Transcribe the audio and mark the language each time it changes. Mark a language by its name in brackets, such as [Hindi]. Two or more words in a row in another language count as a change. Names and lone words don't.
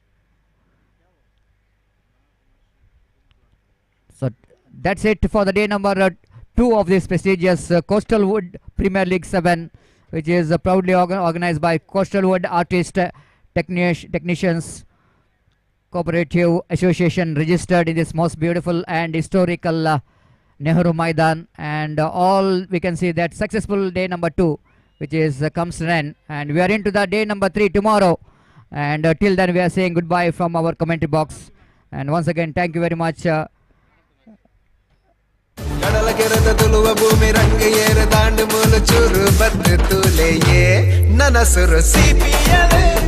[English] So that's it for the day number 2 of this prestigious Coastalwood Premier League 7, which is proudly organized by Coastalwood Artist Technicians Cooperative Association, registered in this most beautiful and historical Nehru Maidan. And all we can see that successful day number 2, which is comes to an end, and we are into the day number 3 tomorrow. And till then we are saying goodbye from our commentary box. And once again, thank you very much. [Tulu] ಕಡಲ ಕೆರೆದ ತುಳುವ ಭೂಮಿ ರಂಗ ಏರ ದಾಂಡು ಮೂಲ ಚೂರು ಬದ್ದು ತೂಲೆಯೇ ನನಸುರು ಸಿಪಿಯಲೆ